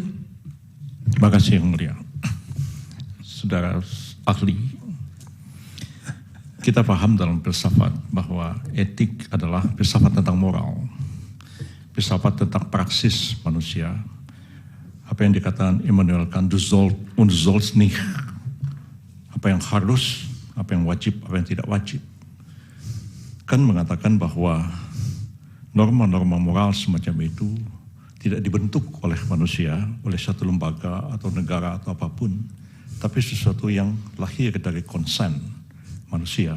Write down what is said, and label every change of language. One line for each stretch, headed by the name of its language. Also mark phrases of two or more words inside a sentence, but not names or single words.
Indonesian: Terima kasih Yang Mulia. Saudara ahli, kita paham dalam filsafat bahwa etik adalah filsafat tentang moral, filsafat tentang praksis manusia. Apa yang dikatakan Immanuel Kant,
German: du sollst und sollst nicht.
Indonesian: Apa yang harus, apa yang wajib, apa yang tidak wajib. Kant mengatakan bahwa norma-norma moral semacam itu tidak dibentuk oleh manusia, oleh satu lembaga atau negara atau apapun, tapi sesuatu yang lahir dari konsen manusia.